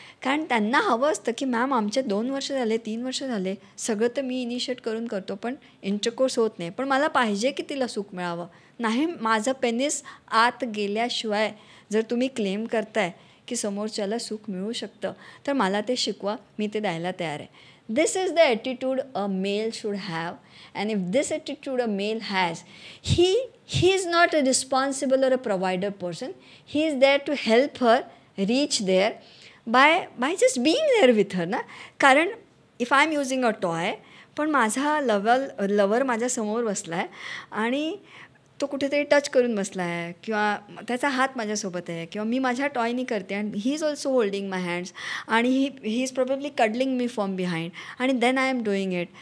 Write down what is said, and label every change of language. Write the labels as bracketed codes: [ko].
[mr] कारण त्यांना हवं असतं की मॅम आमचे 2 वर्ष झाले, 3 वर्ष झाले, सगळं तर मी इनिशिएट करून करतो, पण इंटरकोर्स होत नाही. पण मला पाहिजे की तिला सुख मिळावं. नाही, माझं पेनिस आत गेल्याशिवाय जर तुम्ही क्लेम करताय की समोरच्याला सुख मिळू शकतं, तर मला ते शिकवा, मी ते द्यायला तयार आहे. [en] This is the attitude a male should have, and if this attitude a male has, he is not a responsible or a provider person. He is there to help her reach there by just being there with her ना. [mr] कारण [en] if I am using a toy, [mr] पण माझा lover माझ्यासमोर बसला आहे आणि तो कुठेतरी टच करून बसला आहे, किंवा त्याचा हात माझ्यासोबत आहे, किंवा मी माझ्या टॉयनी करते आणि [en] he is also holding my hands, [mr] आणि [en] he is probably cuddling me from behind, [mr] आणि [en] Then I am doing it.